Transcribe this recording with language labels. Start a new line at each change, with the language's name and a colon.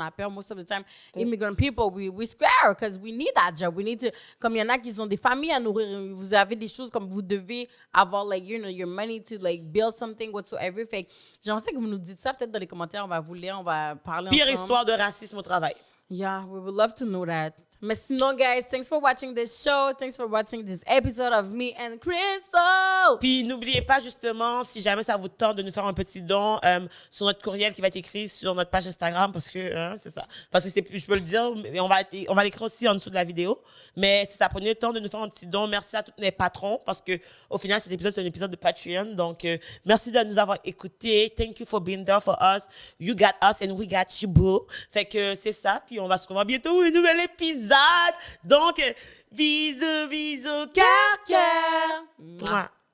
English: Most of the time, immigrant people we scared because we need that job. We need to
French: comme il y en a qui ont des familles à nourrir, vous avez des choses comme vous devez avoir
English: like you know your money to like build something whatsoever.
French: Fait que j'aimerais ça que vous nous dites ça peut-être dans les commentaires. On va vous lire, on va parler Pire ensemble. histoire de racisme au travail.
English: Yeah, we would love to know that.
French: Mais sinon,
English: guys, thanks for watching this show. Thanks for watching this episode of me and Crystal.
French: Puis n'oubliez pas justement, si jamais ça vous tente de nous faire un petit don sur notre courriel qui va être écrit sur notre page Instagram, parce que c'est ça. Parce que je peux le dire, mais on va l'écrire aussi en dessous de la vidéo. Mais si ça prenait le temps de nous faire un petit don, merci à tous les patrons, parce que au final cet épisode c'est un épisode de Patreon. Donc merci de nous avoir écoutés.
English: Thank you for being there for us. You got us and we got you, boo.
French: Fait que c'est ça. Puis on va se revoir bientôt pour un nouvel épisode. Donc bisous, bisous, cœur, cœur.